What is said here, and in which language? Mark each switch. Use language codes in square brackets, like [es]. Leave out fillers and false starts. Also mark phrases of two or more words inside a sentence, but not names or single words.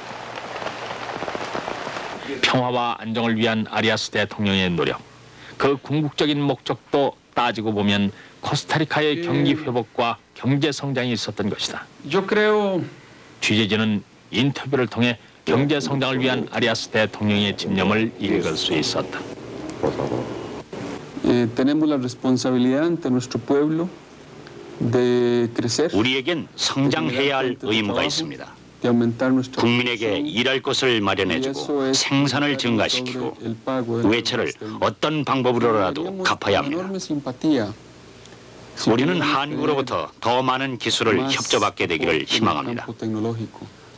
[ko] 평화와 안정을 위한 아리아스 대통령의 노력, 그 궁극적인 목적도 따지고 보면 코스타리카의 경기 회복과 경제 성장이 있었던 것이다. 취재진은 인터뷰를 통해 경제 성장을 위한 아리아스 대통령의 집념을 읽을 수 있었다. [es] Tenemos la responsabilidad ante nuestro pueblo de crecer. [ko] 우리에겐 성장해야 할 의무가 있습니다. 국민에게 일할 곳을 마련해주고 생산을 증가시키고 외채를 어떤 방법으로라도 갚아야 합니다. 우리는 한국으로부터 더 많은 기술을 협조받게 되기를 희망합니다.